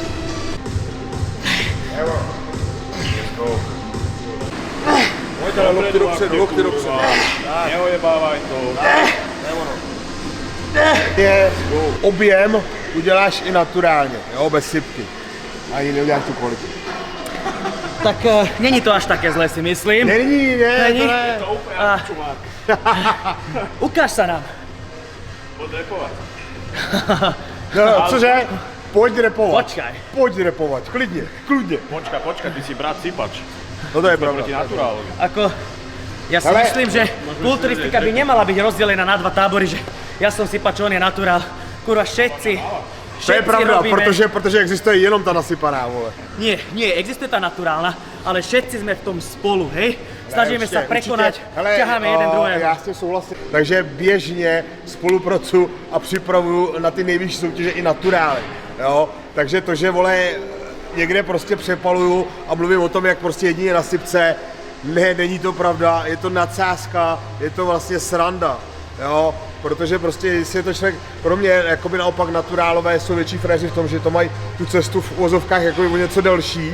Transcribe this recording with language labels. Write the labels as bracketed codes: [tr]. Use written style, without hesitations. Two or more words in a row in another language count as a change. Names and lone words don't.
[cs] Evo. Pojď ale lokty dopředu. [sk] Neojebávaj to. [cs] Objem uděláš i naturálně, jo, bez sypky. Ani neuděláš tu kvalitu. [sk] Tak není to až také zlé, si myslím. [cs] Není. [sk] To úplne čumák. Ukáž sa nám. Poď repovať. [cs] No, cože? Pojď repovat. [sk] Počkaj. [cs] Pojď repovat, klidně. [sk] Počka, ty si brat sypač. No to je pravda. Proti naturálovi. Ako, ja si Ale- myslím, že kulturistika by nemala byť rozdelená na dva tábory, že ja som sypač, on je naturál. Kurva, všetci To je pravda, robíme... [cs] protože existuje jenom ta nasypaná, vole. [sk] Nie, existuje tá naturálna, ale všetci sme v tom spolu, hej? Snažíme sa prekonať, ťaháme jeden druhého. [cs] Já s tím souhlasím. Takže běžně spolupracuju a připravuju na ty nejvyšší soutěže i naturály, jo. Takže to, že vole, někde prostě přepaluju a mluvím o tom, jak prostě jedině na sypce. Ne, není to pravda, je to nadsázka, je to vlastně sranda, jo, protože prostě jestli je to člověk, pro mě jakoby naopak naturálové jsou větší fréři v tom, že to mají tu cestu v uvozovkách jako o něco delší.